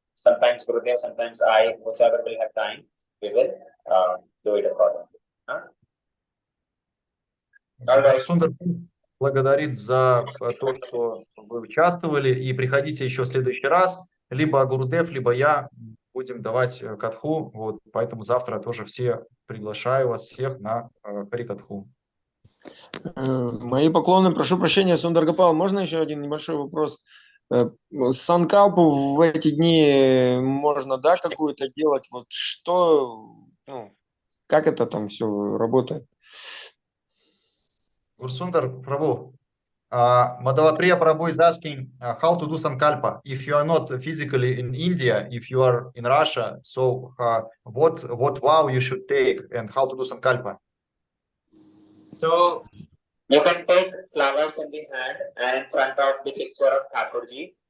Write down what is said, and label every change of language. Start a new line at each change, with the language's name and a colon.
English: Sometimes Gurudev, sometimes I, whoever will have time, we will do it accordingly. All right.
Russian: Сундar благодарит за то, что вы участвовали, и приходите еще в следующий раз. Либо Гурудев, либо я будем давать катху. Вот, поэтому завтра тоже все приглашаю вас всех на Харикатху. Мои поклоны. Прошу прощения, Сундар Гопал, можно еще один небольшой вопрос? Санкалпу в эти дни можно, да, какую-то делать? Вот что, ну, как это там все работает?
English: Гурсундар Прабhu, Madhavapriya Prabhu is asking how to do sankalpa. If you are not physically in India, if you are in Russia, so what vow you should take and how to do sankalpa? So you can take flowers in the hand and in front of the picture of Thakurji.